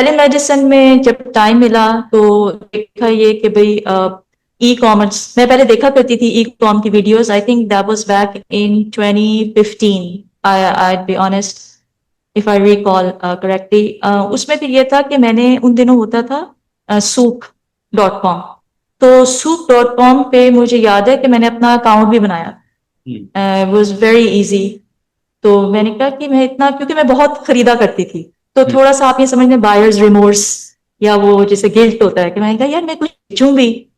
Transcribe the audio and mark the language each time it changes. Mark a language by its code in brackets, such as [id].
[ur] ٹیلی medicine میں جب time ملا تو دیکھا یہ کہ بھائی ای کامرس میں پہلے دیکھا کرتی تھی، ای کام کی videos. [en] I think that was back in 2015 I'd be honest if I recall correctly. [ur] اس میں پھر یہ تھا کہ میں نے ان دنوں ہوتا تھا souk.com. تو souk.com پہ مجھے یاد ہے کہ میں نے اپنا اکاؤنٹ بھی بنایا. [en] Was very easy. [ur] تو میں نے کہا کہ میں اتنا، کیونکہ میں بہت خریدا کرتی تھی تو تھوڑا سا آپ یہ سمجھ لیں بائرز ریمورس یا وہ جیسے گلٹ ہوتا ہے کہ میں نے کہا یار میں کچھ بیچوں بھی.